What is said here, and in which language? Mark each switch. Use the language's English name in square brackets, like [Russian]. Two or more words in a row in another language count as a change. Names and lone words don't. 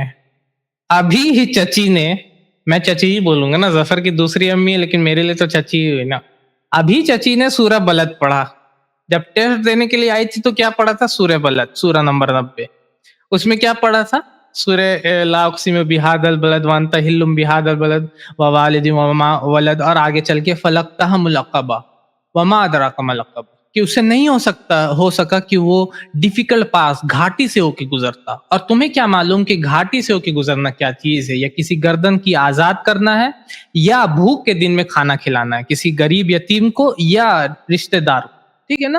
[Hindi] अभी ही चची ने, मैं चची ही बोलूंगा ना, जफर की दूसरी अम्मी है लेकिन मेरे लिए तो चची ही हुई ना। अभी चची ने सूरह बलद पढ़ा, जब टेस्ट देने के लिए आई थी तो क्या पढ़ा था, सूरह बलद, सूरह नंबर 90। उसमें क्या पढ़ा था, सूरह [Arabic] لا أقسم بهذا البلد وأنت حل بهذا البلد ووالد وما ولد, [Hindi] और आगे चल के [Arabic] فلا اقتحم العقبة وما أدراك ما العقبة, [Hindi] कि उससे नहीं हो सका कि वो [English] difficult pass [Hindi] घाटी से होके गुजरता। और तुम्हें क्या मालूम कि घाटी से होके गुजरना क्या चीज है, या किसी गर्दन की आजाद करना है, या भूख के दिन में खाना खिलाना है किसी गरीब यतीम को या रिश्तेदार को, ठीक है ना।